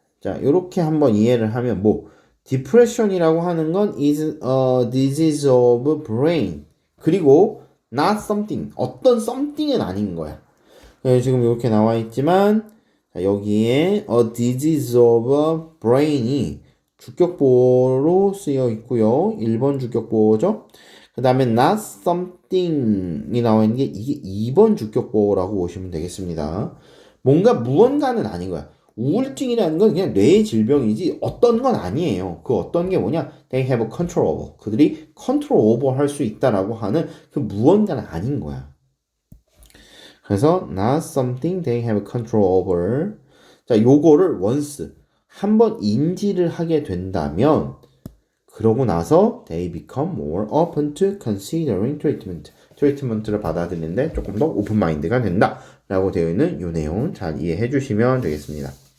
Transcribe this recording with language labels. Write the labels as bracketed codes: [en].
[ko] 자, 이렇게 한번 이해를 하면 depression이라고 하는 건 [en] is a disease of brain. [ko] 그리고 [en] not something, [ko] 어떤 something은 아닌 거야. 지금 이렇게 나와 있지만 여기에 [en] a disease of brain [ko] 이 주격보로 쓰여 있고요. 1번 주격보죠. 그 다음에 [en] not something [ko] 이 나와 있는 게 이게 2번 주격보라고 보시면 되겠습니다. 뭔가 무언가는 아닌 거야. 우울증이라는 건 그냥 뇌의 질병이지 어떤 건 아니에요. 그 어떤 게 뭐냐? [en] They have a control over. [ko] 그들이 컨트롤 오버 할 수 있다라고 하는 그 무언가는 아닌 거야. 그래서 [en] not something they have control over. [ko] 자, 요거를 once 한번 인지를 하게 된다면 그러고 나서 [en] they become more open to considering treatment. [ko] 트리트먼트를 받아들이는데 조금 더 오픈 마인드가 된다 라고 되어 있는 이 내용 잘 이해해 주시면 되겠습니다.